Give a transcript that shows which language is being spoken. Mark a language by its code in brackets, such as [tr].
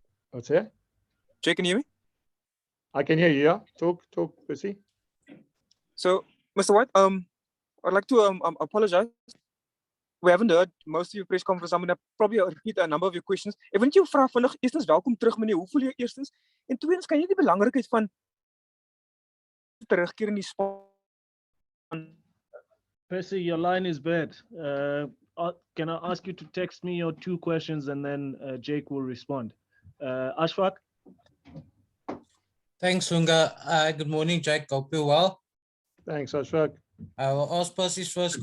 [en] What's that? Jake, can you hear me? I can hear you, yeah. Talk, Percy. So, Mr. White, I'd like to apologize. We haven't heard most of your press conference. I'm going to probably repeat a number of your questions. [af] Ek wil net jou vra vinnig, eerstens welkom terug meneer. Hoe voel jy eerstens? En tweedens, kan jy die belangrikheid van terugkeer in die span? [en] Percy, your line is bad. Can I ask you to text me your 2 questions and then Jake will respond. Ashfaq? Thanks, Lunga. Good morning, Jake. Hope you're well. Thanks, Ashfaq. I will ask Percy's first